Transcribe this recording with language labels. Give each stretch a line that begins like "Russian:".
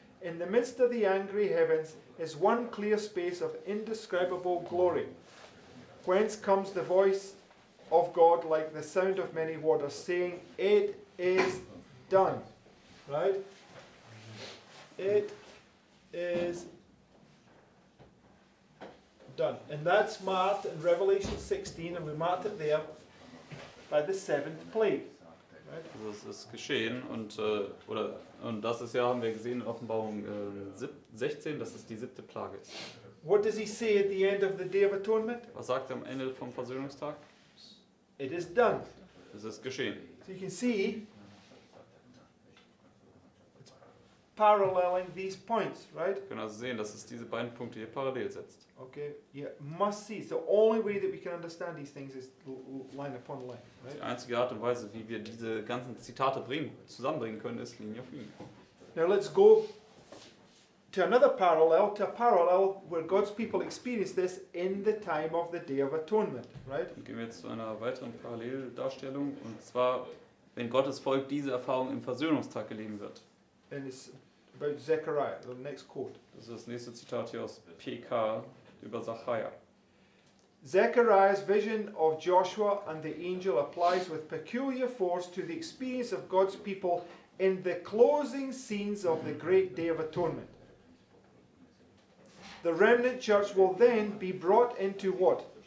English: In the midst of the angry heavens is one clear space of indescribable glory, whence comes the voice of God like the sound of many waters, saying, "It is done." Right? It is done. And that's marked in Revelation 16, and we marked it there by the seventh plague. Right?
German: Also es ist geschehen und das ist ja, haben wir gesehen in Offenbarung 16, dass es die 7. Plage ist.
English: What does he say at the end of the Day of Atonement?
German: Was sagt er am Ende vom Versöhnungstag?
English: It is done.
German: Es ist geschehen.
English: So you can see it's paralleling these points, right?
German: Wir können also sehen, dass es diese beiden Punkte hier parallel setzt.
English: Okay, you must see. It's the only way that we can understand these things is line upon line,
German: Die
English: right?
German: einzige Art und Weise, wie wir diese ganzen Zitate zusammenbringen können, ist Linie auf Linie.
English: Now let's go to another parallel, to a parallel where God's people experience this in the time of the Day of Atonement, right?
German: Dann gehen wir jetzt zu einer weiteren Paralleldarstellung, und zwar, wenn Gottes Volk diese Erfahrung im Versöhnungstag erleben wird.
English: And it's about Zechariah, the next quote.
German: Das ist das nächste Zitat hier aus PK über Sacharja.
English: Zechariah's vision of Joshua and the angel applies with peculiar force to the experience of God's people in the closing scenes of the great Day of Atonement. The remnant church will then be brought into what?